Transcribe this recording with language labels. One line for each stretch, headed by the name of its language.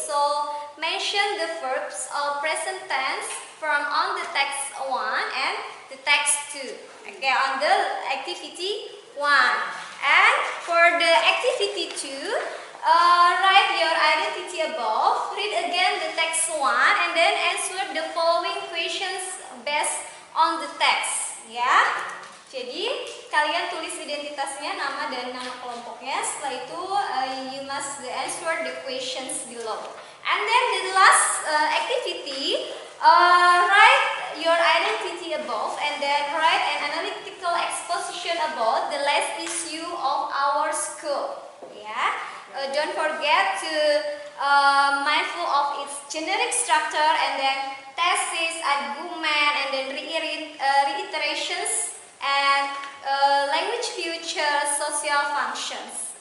English: So, mention the verbs of present tense from on the text 1 and the text 2. Okay, on the activity 1. And for the activity 2, write your identity above, read again the text 1, and then answer the following questions based on the text.
Indonesian: Ya, jadi kalian tulis identitasnya, nama dan nama kelompoknya. Setelah itu,
English: you must answer the questions below. And then the last activity, write your identity above, and then write an analytical exposition about the last issue of our school. Ya. Don't forget to mindful of its generic structure and then thesis, argument, and then reiterations and language future social functions.